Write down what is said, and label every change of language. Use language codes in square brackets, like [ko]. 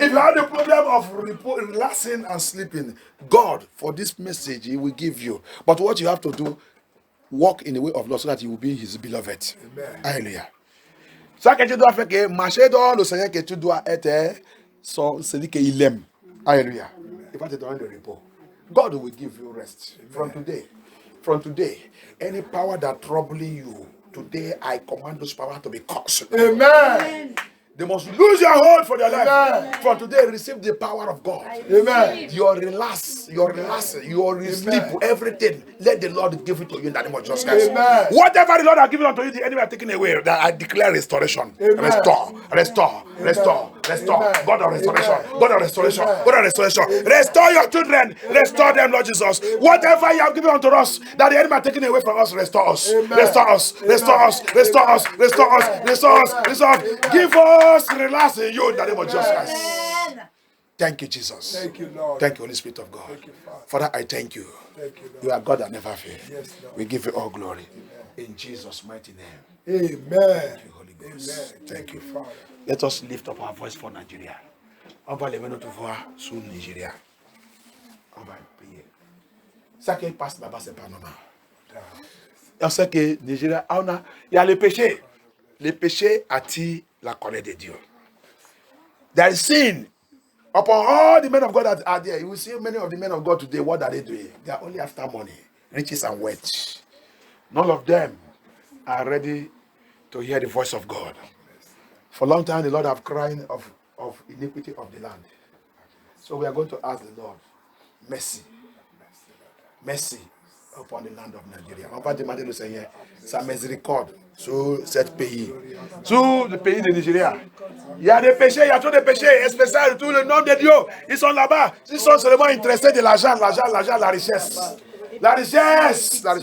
[en] If you have the problem of repos, relaxing and sleeping, God, for this message, He will give you. But what you have to do, walk in the way of Lord so that you will be His beloved. Amen. Hallelujah. [fr] Ça que tu dois faire, que marcher dans le Seigneur, que tu dois être celui qu'il aime. Hallelujah. Il va te donner le repos. [en] God will give you rest. [fr] Amen. [en] From today, any power that troubling you, today I command those power to be cursed. Amen. They must lose your hold for their life. Amen. From today, receive the power of God. Amen. Your relax, your sleep, everything. Let the Lord give it to you in the name of Jesus Christ. Amen. Whatever the Lord has given unto you, the enemy has taken away. That I declare restoration. Amen. Restore. Amen. God of restoration. Amen. God of restoration. Amen. God of restoration. Restore your children. Restore them, Lord Jesus. Whatever you have given unto us, that the enemy has taken away from us, restore us. Amen. Restore us. Restore us. Restore us. Restore us. Restore us. Restore us. Give us relax in you in the name of Jesus Christ. Thank you, Jesus. Thank you, Lord. Thank you, Holy Spirit of God. Thank you, Father. Father, I thank you. Thank you, Lord. You are God that never fails. Yes, Lord. We give you all glory. Amen. In Jesus' mighty name. Amen. Thank you, Holy Ghost. Amen. Thank you. Father. Let us lift up our voice for Nigeria. [fr] On va lever notre voix sur Nigeria. On va prier. Ça qui passe là-bas, c'est pas normal. On sait que Nigeria, il y a le péché. Le péché attire la colère de Dieu. [en] There is sin upon all the men of God that are there. You will see many of the men of God today. What are they doing? They are only after money, riches and wealth. None of them are ready to hear the voice of God. For a long time, the Lord have crying of iniquity of the land. So we are going to ask the Lord mercy. Mercy upon the land of Nigeria. [fr] On va demander au Seigneur sa miséricorde sur cet pays. Sur le pays de Nigeria. Il y a des péchés, il y a trop de péchés, spécial, tout le nom de Dieu. Ils sont là-bas. Ils sont seulement intéressés de l'argent, la richesse. La richesse.